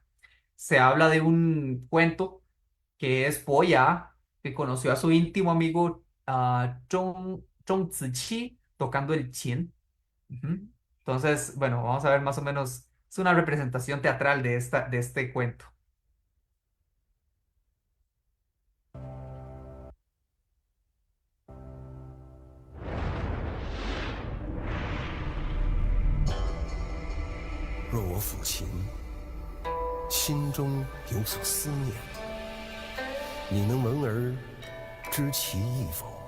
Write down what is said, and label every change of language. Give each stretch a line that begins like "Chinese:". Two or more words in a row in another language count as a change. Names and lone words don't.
Spanish: Se habla de un cuento que es Poya, que conoció a su íntimo amigo Zhong Ziqi tocando el qin. Ujú. Entonces, bueno, vamos a ver más o menos, es una representación teatral de este cuento.
Chinese: 若我抚琴，心中有所思念，你能闻而知其意否？